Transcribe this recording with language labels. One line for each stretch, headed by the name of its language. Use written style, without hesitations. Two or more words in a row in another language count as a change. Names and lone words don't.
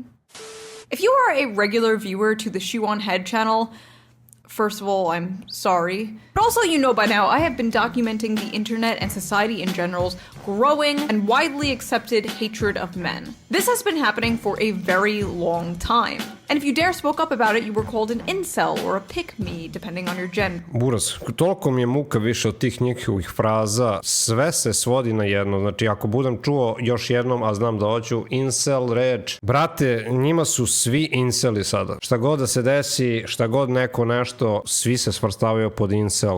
English: If you are a regular viewer to the ShoeOnHead channel, first of all, I'm sorry. But also, you know by now, I have been documenting the internet and society in general's growing and widely accepted hatred of men. This has been happening for a very long time. And if you dare spoke up about it, you were called an incel or a pick-me, depending on your gender.
Serbian: Buraz, toliko mi je muka više od tih njihovih fraza, sve se svodi na jedno, znači ako budem čuo još jednom, a znam da hoću, incel reč, brate, njima su svi inceli sada. Šta god da se desi, šta god neko nešto, svi se svrstavaju pod incel.